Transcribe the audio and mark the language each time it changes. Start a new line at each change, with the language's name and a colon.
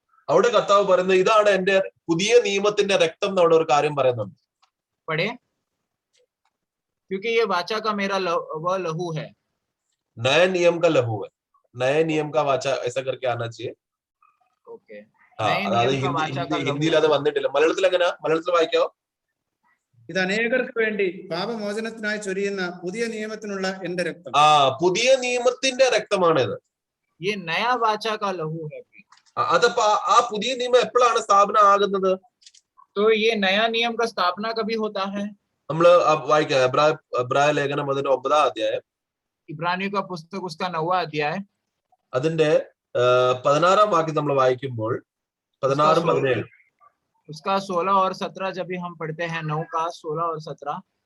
Malayalam: അവിടെ കർത്താവ് പറയുന്നത് ഇതാണ് എന്റെ പുതിയ നിയമത്തിന്റെ രക്തം എന്ന് അവിടെ ഒരു കാര്യം പറയുന്നുണ്ട്.
Hindi: पढ़े, क्योंकि ये वाचा का मेरा वह लहू है. नए नियम का लहू है, नए नियम का वाचा ऐसा करके आना चाहिए.
English: okay,
Malayalam: हाँ, അതായത് ഹിന്ദിയിൽ അത് വന്നിട്ടില്ല. മലയാളത്തിൽ എങ്ങനെയാ? മലയാളത്തിൽ വായിക്കാവോ? ഇത് അനേകർക്ക് വേണ്ടി പാപമോചനത്തിനായി ചൊരിയുന്ന പുതിയ നിയമത്തിനുള്ള എന്റെ രക്തം. പുതിയ നിയമത്തിന്റെ രക്തമാണിത്.
Hindi: ये नया वाचा का लहू है.
Malayalam: അതപ്പോ ആ പുതിയ നിയമം എപ്പോഴാണ് സ്ഥാപനം ആകുന്നത്?
Hindi: तो ये नया नियम का स्थापना कभी होता है?
Malayalam: നമ്മള് വായിക്കാം എബ്രായ ലേഖനം അതിന്റെ 9-ാം അധ്യായം,
Hindi: इब्रानियों का पुस्तक उसका 9वां अध्याय,
Malayalam: അതിന്റെ 16-ാം വാക്യം നമ്മൾ വായിക്കുമ്പോൾ 16-17
Hindi: उसका 16 और 17 जब भी हम पढ़ते हैं, 9 का 16 और 17,